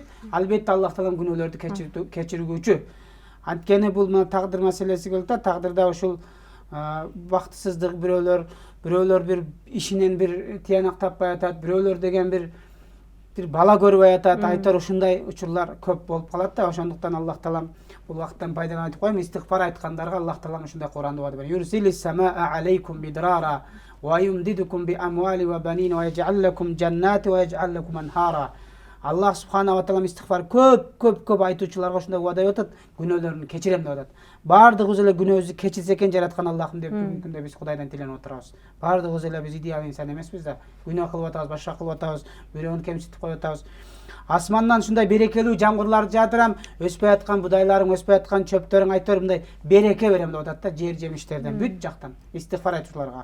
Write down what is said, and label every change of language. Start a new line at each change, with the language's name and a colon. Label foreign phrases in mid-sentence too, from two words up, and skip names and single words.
Kyrgyz: Албетте Аллах таалам күнөөлөрдү кечиргүүчү. Анткени бул тагдыр маселеси келди да, тагдырда ушул бактысыздык бирөөлөр бир ишинен бир тыянак таппай атат, бирөөлөр деген бир бала көрбөй атат, айтор ушундай учурлар көп болуп калат да. Ошондуктан Аллах таалам бул убакыттан пайдаланып айтып коем, истигфар айткандарга Аллах таалам ушундай Кур'анда вада берген.
Arabic: يرسل السماء عليكم مدرارا و يمددكم ب أموال و بنين و يجعل لكم جنات و يجعل لكم أنهارا. الله سبحانه و تعالى истигфар көп айтуучуларга ушундай вада берип атат, күнөөлөрүн кечирем деп атат. Бардыгыбыз эле күнөөбүздү кечирсе экен жараткан Аллахым деп бүгүнкү күндө биз Кудайдан тиленип отурабыз. Бардыгыбыз эле биз идеал инсан эмеспиз да. Күнөө кылып атабыз, башка кылып атабыз, бирөөнү кемситип коюп атабыз. Асмандан ушундай берекелүү жамгырларды жаатырам, өспөй аткан будайларың, өспөй аткан чөптөрүң айтор мындай береке берем деп атат да, жер жемиштерден, бүт жактан истигфар айтуучуларга.